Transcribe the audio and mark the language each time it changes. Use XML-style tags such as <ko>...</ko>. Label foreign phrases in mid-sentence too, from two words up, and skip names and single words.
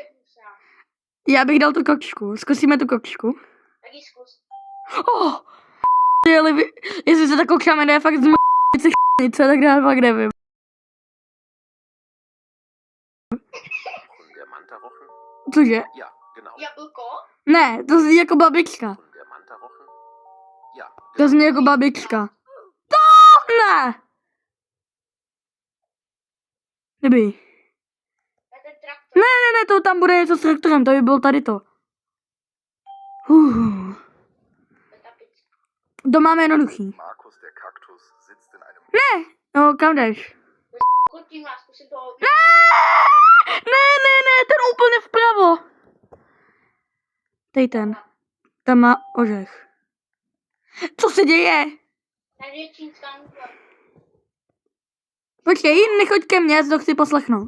<cs>Já bych dal tu kočku, zkusíme tu kočku. Tak ji zkus. Oh, jestli se ta kočka jmenuje fakt zmrnice ch**nice, tak já fakt nevím. Diamantarochen? Cože?</cs> <de>Ja, genau.</de> <cs>Jablko? Ne, to zní jako babička.</cs> <de>Diamantarochen? Ja,</de> <cs>To zní jako babička. To ne! Dobrý. To je ten traktor. Ne, to tam bude něco s traktorem, to by bylo tady to. To je ta pizza. To máme jednoduchý.</cs> <de>Markus der Kaktus sitzt in einem...</de> <cs>Ne, no kam jdeš? Kotím vás, zkusím toho. Ne, ten úplně vpravo. Tady ten. Tam má ořech. Co se děje? Tady je čínská nudla. Počkej, nechoď ke mně, já si to chci poslechnout.</cs>